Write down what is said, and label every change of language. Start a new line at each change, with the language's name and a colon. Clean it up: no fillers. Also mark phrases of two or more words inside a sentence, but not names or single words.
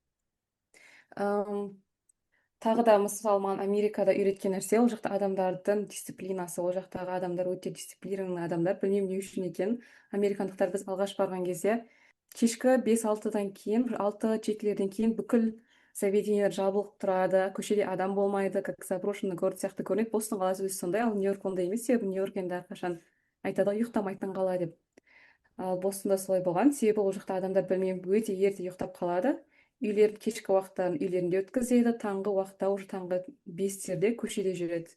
Kazakh: Тағы да мысалы маған Америкада үйреткен нәрсе, ол жақта адамдардың дисциплинасы, ол жақтағы адамдар өте дисциплинированный адамдар. Білмеймін не үшін екен. Американдықтар біз алғаш барған кезде кешкі 5-6-дан кейін, 6-7-лерден кейін бүкіл заведениелер жабылып тұрады, көшеде адам болмайды,
Russian: как заброшенный город
Kazakh: сияқты көрінеді. Бостон қаласы өзі сондай, ал Нью-Йорк ондай емес. Себебі Нью-Йорк енді әрқашан айтады ғой, ұйықтамайтын қала деп. Ал Бостонда солай болған. Себебі ол жақта адамдар білмеймін өте ерте ұйықтап қалады. Үйлерін кешкі уақыттарын үйлерінде өткізеді, таңғы уақытта уже таңғы 5-терде көшеде жүреді.